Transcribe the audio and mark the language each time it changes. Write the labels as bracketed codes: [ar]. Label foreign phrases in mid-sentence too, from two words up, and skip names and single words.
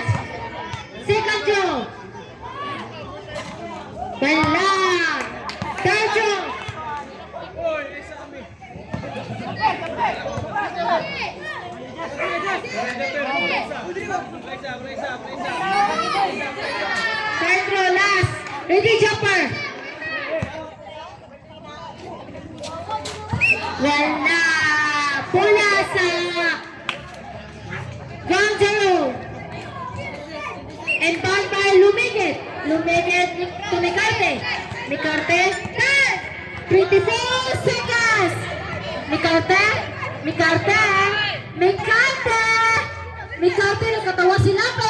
[en] Second throw. Wala. Third throw. Third throw last. Ready jumper. Wala. [tl] Bola sa 1-0. [en] And ball by Lumigit to Micarte. Micarte. 24 seconds. [tl] Micarte. Nakatawa si Lape.